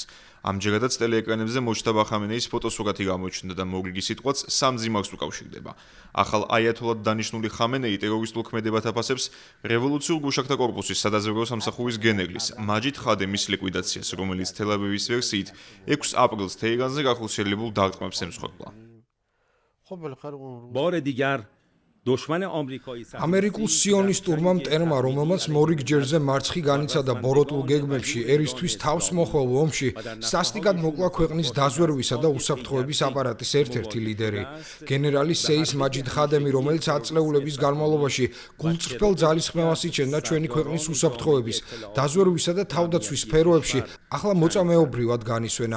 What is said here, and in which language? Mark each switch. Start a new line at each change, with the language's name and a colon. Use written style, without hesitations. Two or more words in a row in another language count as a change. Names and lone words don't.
Georgian: ამჯერადაც ტელეეკრანებზე მოჯტაბა ხამენეის ფოტოსურათი გამოჩნდა და მორიგი სიტყვაც სამ ძიმარს უკავშირდება. ახალ აიათოლად დანიშნული ხამენეი ტერორისტულ ქმედებად აფასებს რევოლუციურ გუშაქთა კორპუსის სადაზვერვო სამსახურის გენერლის მაჯიდ ხადემის ლიკვიდაციას, რომელიც თელ-ავივის ვერსიით 6 აპრილს თეირანზე გახორციელებულ დარტყმებს ემსხვერპლა.
Persian: بار دیگر دشمن آمریکایی
Georgian: ამერიკულ სიონისტურმა მტერმა, რომელმაც მორიგ ჯერზე მარცხი განიცადა ბოროტულ გეგმებში ერისთვის თავს მოხვალ ომში, სასტიკად მოკლა ქვეყნის დაზვერვისა და უსაფრთხოების აპარატის ერთ-ერთი ლიდერი. გენერალი სეის მაჯიდ ხადემი, რომელიც ათწლეულების განმავლობაში გულწრფელ ძალისხმევას იჩენდა ჩვენი ქვეყნის უსაფრთხოების, დაზვერვისა და თავდაცვის სფეროებში, ახლა მოწამეობრივად განისვენა.